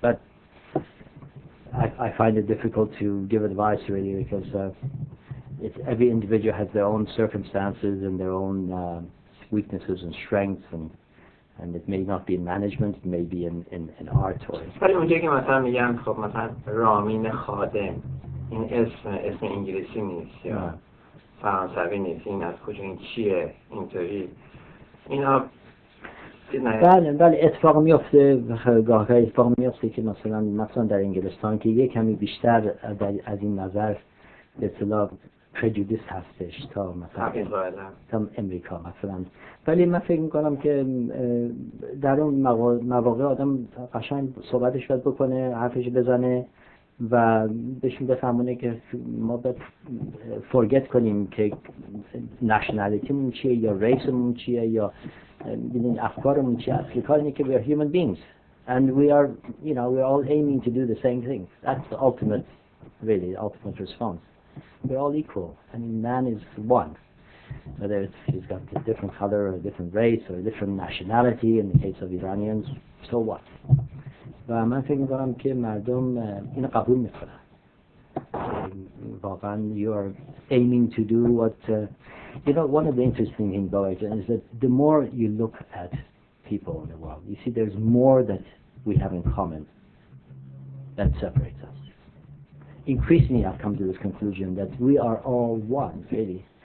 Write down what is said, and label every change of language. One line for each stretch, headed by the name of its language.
English: But I find it difficult to give advice really, because every individual has their own circumstances and their own weaknesses and strengths, and it may not be in management, it may be in art or...
Persian: ولی اونجایی که مثلا میگن خب مثلا رامین خادم، این اسم انگلیسی نیست یا فرانسوی نیست، این از کجا، این چیه، اینطوری اینا. بله اتفاق میفته، گاهی اتفاق میفته که مثلا در انگلستان که یک کمی بیشتر از این نظر به اصطلاح پرجودیس هستش تا مثلا امریکا مثلا. ولی من فکر میکنم که در اون مواقع آدم قشنگ صحبتش باید بکنه، حرفش بزنه و بهشون بفهمونه که ما باید فورگت کنیم که نشنالیتیمون چیه یا ریسمون چیه یا افکارمون چیه. اصلی کار اینه که
English: we are human beings and we are all aiming to do the same thing. That's the ultimate response. We're all equal. I mean, man is one. whether he's got a different color or a different race or a different nationality. In the case of Iranians, so what?
Persian: و من فکر می‌کنم که مردم اینو قبول می‌کنن. واقعا
English: you are aiming to do what you know. One of the interesting things about it is that the more you look at people in the world, you see there's more that we have in common that separates us. Increasingly, I've come to this conclusion that we are all one, really.